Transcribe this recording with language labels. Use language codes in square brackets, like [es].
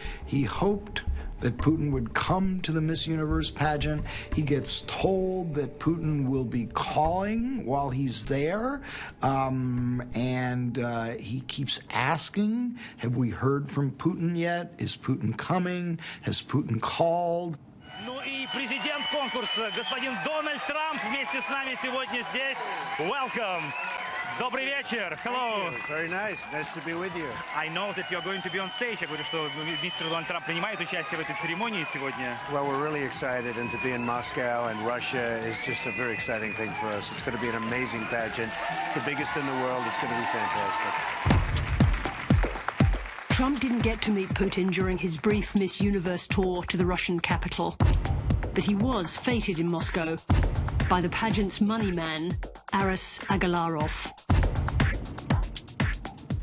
[en] He hoped that Putin would come to the Miss Universe pageant. He gets told that Putin will be calling while he's there, and he keeps asking, have we heard from Putin yet? Is Putin coming? Has Putin called? [ru] Ну и президент конкурса, господин Дональд Трамп, вместе с нами сегодня здесь. [en] Welcome. [ru] Добрый вечер. [en] Hello. Very nice. Nice to be with you. I know that you're going to be on stage. [ru] Я говорю, что мистер Дональд Трамп принимает участие в этой церемонии сегодня. [en] Well, we're really excited, and to be in Moscow and Russia is just a very exciting thing for us. It's going to be an amazing pageant. It's the biggest in the world. It's going to be fantastic. Trump didn't get to meet Putin during his brief Miss Universe tour to the Russian capital, but he was feted in Moscow by the pageant's money man, Aras Agalarov.